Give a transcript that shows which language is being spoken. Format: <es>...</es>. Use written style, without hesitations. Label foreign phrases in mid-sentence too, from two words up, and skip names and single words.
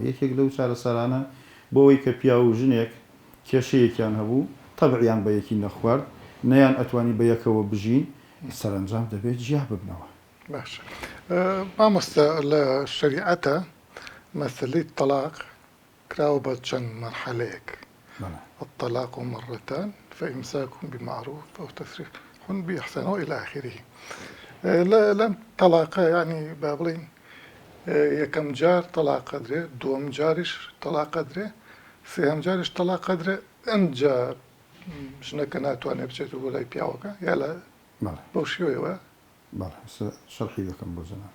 <ckb>یەکێک لەو چارەسەرانە بۆەوەی کە پیا و ژنێک کێشەیەکیان هەبوو تەبعیان بە یەکی نەخوارد نەیان ئەتوانی بە یەکەوە بژین سەرنجام دەبێت جیا ببنەوە. باشە. مامۆستا لە شریعەتە مەسەلەی تەلاق کراوە بە چەند مەرحەلەیەک.</ckb> <ar>الطلاق مرتان فإمساك بمعروف أو تسريح بإحسان وإلى آخره.</ar> <ckb>لەم تەلاقە ینی با بڵین یەکەم جار تەلاق ئەدرێ، دووەم جاریش تەلاق ئەدرێ، سێهەم جاریش تەلاق ئەدرێ. ئەمجا ژنەکە ناتوانێت بچێت بۆ لای پیاوەکە یا لە بەو شێوەیەوە شەرحی دەکەم بۆ زەنا.</ckb>